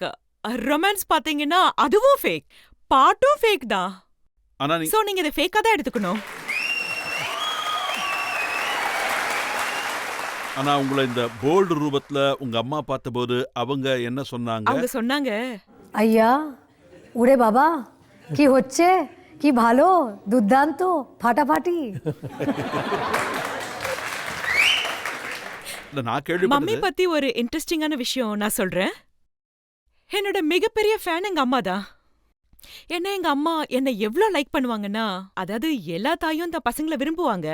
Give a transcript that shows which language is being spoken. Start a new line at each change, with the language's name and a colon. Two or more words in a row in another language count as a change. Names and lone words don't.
Tamil: ரொமான்ஸ் பாத்தீங்கன்னா அதுவும் ஃபேக், பாட்டும் ஃபேக் தான். சோ நீங்க இதை ஃபேக்கா தான் எடுத்துக்கணும். ஆனா உங்களை இந்த போல்டு ரூபத்துல உங்க அம்மா பார்த்தபோது அவங்க என்ன சொன்னாங்க? அவங்க சொன்னாங்க,
Bangla: ஐயா উড়ে বাবা কি হচ্ছে, কি ভালো, দুর্দান্ত, ফাটাফাটি.
Tamil: மம்மி பத்தி ஒரு இன்ட்ரெஸ்டிங்கான விஷயம் நான் சொல்றேன். என்னோட மிகப்பெரிய ஃபேன் எங்க அம்மா தான். எங்க அம்மா என்ன எவ்வளவு லைக் பண்ணுவாங்கன்னா, அதாவது எல்லா தாயும் தான் பசங்களை விரும்புவாங்க.